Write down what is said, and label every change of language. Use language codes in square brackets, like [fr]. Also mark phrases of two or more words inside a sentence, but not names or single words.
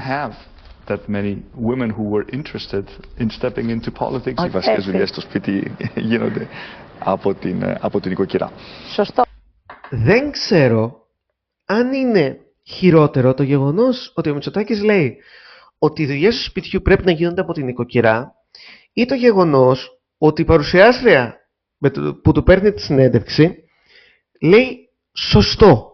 [en] have that many women who were interested in stepping into politics. [el] Οι βασικές δουλειές στο σπίτι γίνονται από την οικοκυρά. Σωστό. Δεν ξέρω αν είναι χειρότερο το γεγονός ότι ο Μητσοτάκης λέει ότι οι δουλειές του σπιτιού πρέπει να γίνονται από την οικοκυρά, ή το γεγονός ότι η παρουσιάστρια που του παίρνει τη συνέντευξη λέει σωστό.